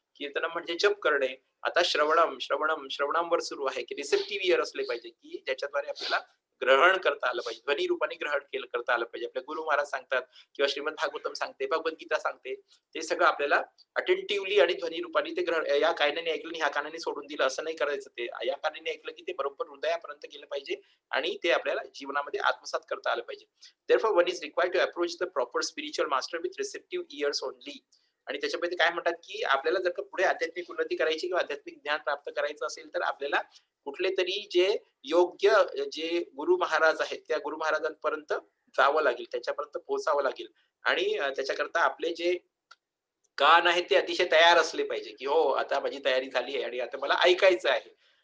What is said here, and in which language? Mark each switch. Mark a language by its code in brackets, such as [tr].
[mr] कीर्तनम म्हणजे जप करणे. आता श्रवणम श्रवणम श्रवणांवर सुरू आहे की रिसेप्टिव्ह इयर असले पाहिजे की ज्याच्याद्वारे आपल्याला ग्रहण करता आलं पाहिजे, ध्वनी रूपाने ग्रहण केलं करता आलं पाहिजे. आपले गुरु महाराज सांगतात किंवा श्रीमद भागवतम सांगते, भगवद्गीता सांगते, ते सगळं आपल्याला अटेंटिव्हली आणि ध्वनी रूपाने ते ग्रहण, या कानाने ऐकलं आणि ह्या कानाने सोडून दिलं असं नाही करायचं. ते या कानाने ऐकलं की ते बरोबर हृदयापर्यंत गेलं पाहिजे आणि ते आपल्याला जीवनामध्ये आत्मसात करता आलं पाहिजे. [en] Therefore one is required to approach the proper spiritual master with receptive ears only. [mr] आणि त्याच्यामध्ये काय म्हणतात की आपल्याला जर का पुढे आध्यात्मिक उन्नती करायची किंवा आध्यात्मिक ज्ञान प्राप्त करायचं असेल तर आपल्याला कुठले तरी जे योग्य जे गुरु महाराज आहेत त्या गुरु महाराजांपर्यंत जावं लागेल, त्याच्यापर्यंत पोहोचावं लागेल. आणि त्याच्याकरता आपले जे कान आहेत ते अतिशय तयार असले पाहिजे की हो आता माझी तयारी झाली आहे आणि आता मला ऐकायचं आहे.